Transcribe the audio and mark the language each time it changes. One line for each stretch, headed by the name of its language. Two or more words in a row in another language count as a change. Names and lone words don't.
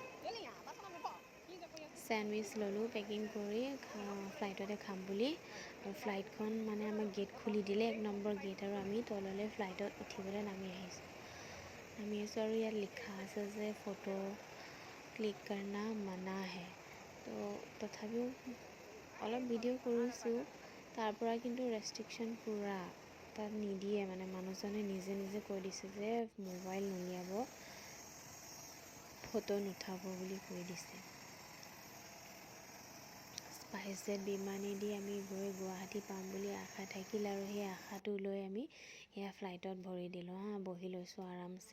Assamese: চেণ্ডউইচ ল'লোঁ পেকিং কৰি ফ্লাইটতে খাম বুলি আৰু ফ্লাইটখন মানে আমাক গেট খুলি দিলে 1 নম্বৰ গেট আৰু আমি তললৈ ফ্লাইটত উঠিবলৈ নামি আছোঁ আৰু ইয়াত লিখা আছে যে
Hindi: फोटो क्लिक करना मना है
Assamese: তো তথাপিও অলপ ভিডিঅ' কৰিছোঁ তাৰ পৰা কিন্তু ৰেষ্ট্ৰিকশ্যন পূৰা, তাত নিদিয়ে মানে, মানুহজনে নিজে নিজে কৈ দিছে যে মোবাইল নুলিয়াব, ফটো নুঠাব বুলি কৈ দিছে। স্পাইচজেট বিমানেদি আমি গৈ গুৱাহাটী পাম বুলি আশা থাকিল, আৰু সেই আশাটো লৈ আমি এয়া ফ্লাইটত ভৰি দিলোঁ বহি লৈছোঁ আৰামছে।